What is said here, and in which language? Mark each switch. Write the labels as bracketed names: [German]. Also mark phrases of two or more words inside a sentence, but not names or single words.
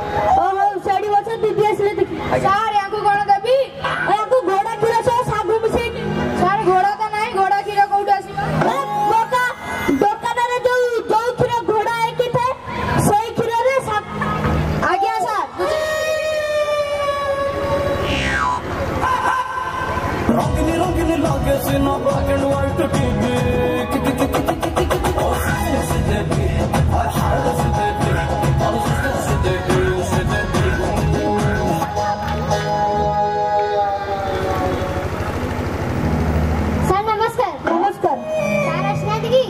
[Odia] ଓହୋ ସେଠି ବଛ ଦିଦି ଆସିଲେ ଦେଖି। ସାର୍ ୟାଙ୍କୁ କଣ ଦେବି? ୟାଙ୍କୁ ଘୋଡ଼ା କ୍ଷୀର ସହ ଶାଗୁ ମିଶେଇକି। ସାର୍ ଘୋଡ଼ା ତ ନାହିଁ, ଘୋଡ଼ା କ୍ଷୀର କୋଉଠୁ ଆସିବ? ଦୋକାନରେ ଯୋଉ କ୍ଷୀର ଘୋଡ଼ା ହେଇକି ଥାଏ ସେଇ କ୍ଷୀରରେ ଆଜ୍ଞା ସାର୍। ରଙ୍ଗୀନ ରଙ୍ଗୀନ ଲାଗେ ସିନା [English] black and white TV [Odia] ସାର୍ ନମସ୍କାର। ନମସ୍କାର। ସାର୍ ଆସିନାହାନ୍ତି କି?